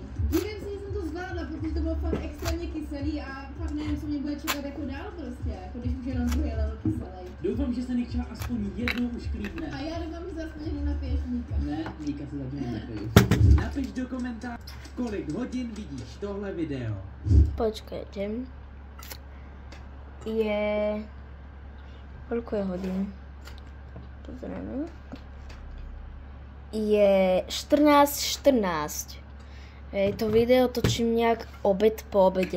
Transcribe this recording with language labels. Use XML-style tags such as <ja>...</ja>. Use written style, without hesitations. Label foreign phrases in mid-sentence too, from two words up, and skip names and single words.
<cs>Divím si, že jsem to zvládla, protože to bylo fakt extrémně kyselý a fakt nevím, co mě bude čekat jako dál prostě. Jako když už jenom druhý level kyselý. Doufám, že se Nikča aspoň jednou ušklídne. A já doufám, že se aspoň jednou napiješ mlíka. Ne, Míka se zatím nenapiju. Napiš do komentářů, kolik hodin vidíš tohle video.</cs> <sk>Počkajte. Je... Koľko je hodín? Pozrieme. Je 14:14. To video točím nejak obed po obede.</sk>